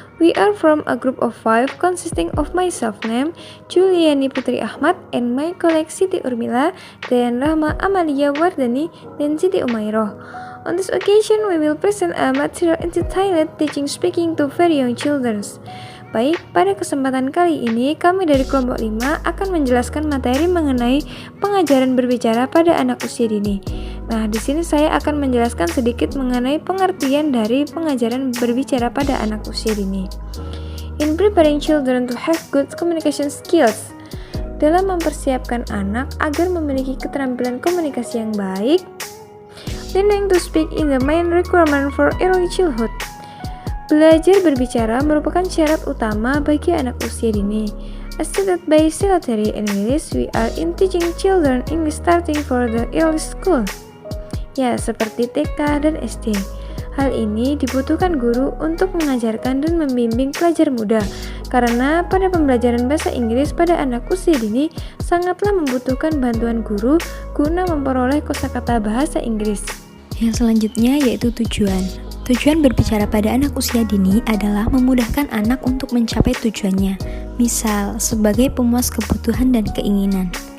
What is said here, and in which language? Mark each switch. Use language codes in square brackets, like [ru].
[en] We are from a group of 5 consisting of myself named Juliani Putri Ahmad and my colleague Siti Urmila dan Rahma Amalia Wardani dan Siti Umairoh. On this occasion, we will present a material entitled Teaching Speaking to Very Young Children. [id] Baik, pada kesempatan kali ini kami dari kelompok 5 akan menjelaskan materi mengenai pengajaran berbicara pada anak usia dini. Nah, di sini saya akan menjelaskan sedikit mengenai pengertian dari pengajaran berbicara pada anak usia dini. [en] In preparing children to have good communication skills, [id] dalam mempersiapkan anak agar memiliki keterampilan komunikasi yang baik, [en] learning to speak is the main requirement for early childhood. [id] Belajar berbicara merupakan syarat utama bagi anak usia dini. [en] As stated by Silateri and Willis, we are in teaching children English starting for the early school. [id] Ya, seperti TK dan SD. Hal ini dibutuhkan guru untuk mengajarkan dan membimbing pelajar muda, karena pada pembelajaran bahasa Inggris pada anak usia dini sangatlah membutuhkan bantuan guru guna memperoleh kosakata bahasa Inggris. Yang selanjutnya yaitu tujuan. Tujuan berbicara pada anak usia dini adalah memudahkan anak untuk mencapai tujuannya, misal sebagai pemuas kebutuhan dan keinginan.